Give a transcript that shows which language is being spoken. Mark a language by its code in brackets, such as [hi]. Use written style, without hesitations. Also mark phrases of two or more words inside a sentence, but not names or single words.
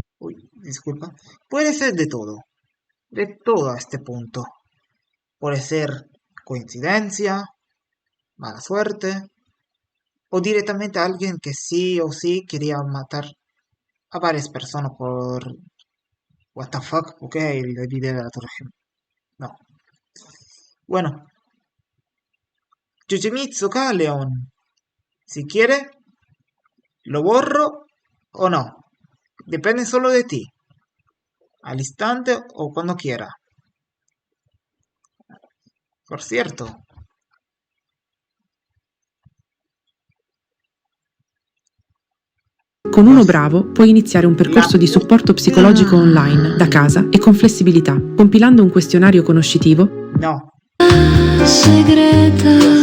[es] Uy, disculpa. Puede ser de todo. De todo a este punto. Puede ser coincidencia, mala suerte, o directamente alguien que sí o sí quería matar a varias personas por [en] what the fuck, [es] ok, el video de la Torre Gemela. No. Bueno, Yoshimitsu León. Si quiere, lo borro o no. Depende solo de ti. Al instante o cuando quiera. Por cierto. [it] Con Uno Bravo puoi iniziare un percorso di supporto psicologico online, da casa e con flessibilità, compilando un questionario conoscitivo. [es] No. [it] Segreta